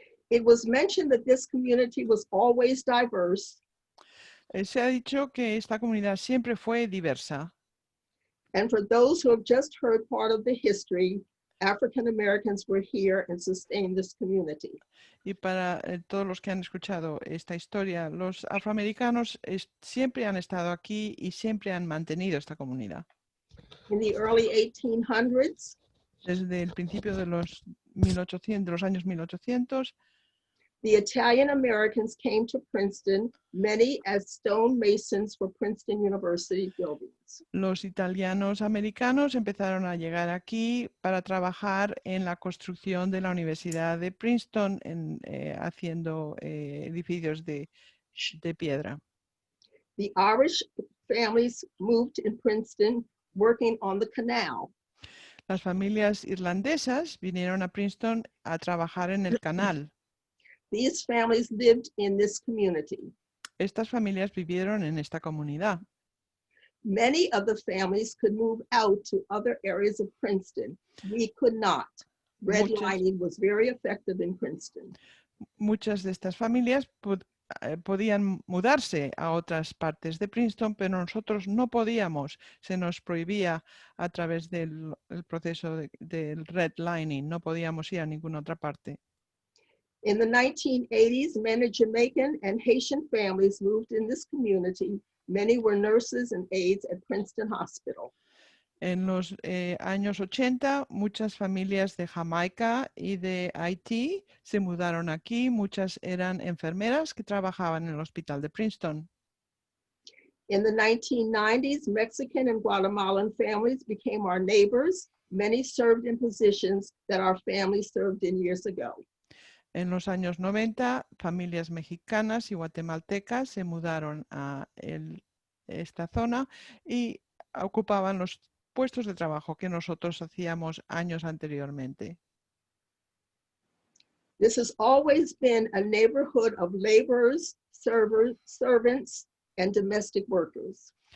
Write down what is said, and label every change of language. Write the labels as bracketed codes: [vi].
[en] It was mentioned that this community was always diverse, [es] Se ha dicho que esta comunidad siempre fue diversa. [en] and for those who have just heard part of the history, African Americans were here and sustained this community. [es] Y para todos los que han escuchado esta historia, los afroamericanos siempre han estado aquí y siempre han mantenido esta comunidad. [en] In the early 1800s, [es] Desde el principio de los años 1800, [en] the Italian Americans came to Princeton, many as stonemasons for Princeton University buildings. [es] los italianos americanos empezaron a llegar aquí para trabajar en la construcción de la Universidad de Princeton, haciendo edificios de piedra. [en] The Irish families moved in Princeton, working on the canal. [es] Las familias irlandesas vinieron a Princeton a trabajar en el canal. [en] These families lived in this community. [es] Estas familias vivieron en esta comunidad. [en] Many of the families could move out to other areas of Princeton. We could not. Redlining was very effective in Princeton. [es] Muchas de estas familias podían mudarse a otras partes de Princeton, pero nosotros no podíamos. Se nos prohibía a través del proceso del redlining. No podíamos ir a ninguna otra parte. [en] In the 1980s, many Jamaican and Haitian families moved in this community. Many were nurses and aides at Princeton Hospital. [es] En los años 80, muchas familias de Jamaica y de Haití se mudaron aquí. Muchas eran enfermeras que trabajaban en el hospital de Princeton. [en] In the 1990s, Mexican and Guatemalan families became our neighbors. Many served in positions that our family served in years ago. [es] En los años 90, familias mexicanas y guatemaltecas se mudaron a esta zona y ocupaban los puestos de trabajo que nosotros hacíamos años anteriormente. [en] This has always been a neighborhood of laborers, servants, and domestic workers.